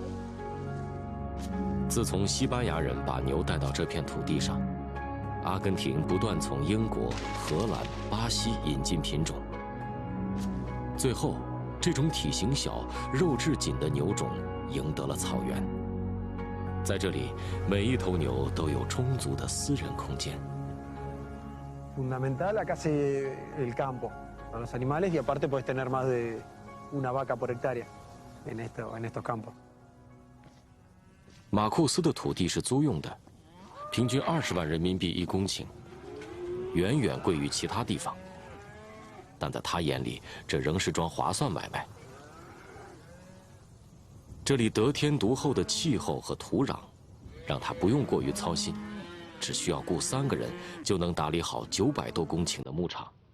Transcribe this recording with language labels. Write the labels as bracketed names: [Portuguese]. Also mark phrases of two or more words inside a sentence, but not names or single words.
[Chinese] 自从西班牙人把牛带到这片土地上，阿根廷不断从英国、荷兰、巴西引进品种。最后，这种体型小、肉质紧的牛种赢得了草原。在这里，每一头牛都有充足的私人空间。 [Spanish] Fundamental acá es el campo, con los animales y aparte puedes tener más de una vaca por hectárea en estos campos. [Chinese] 马库斯的土地是租用的，平均20万人民币1公顷，远远贵于其他地方。但在他眼里，这仍是桩划算买卖。这里得天独厚的气候和土壤，让他不用过于操心，只需要雇3个人就能打理好900多公顷的牧场。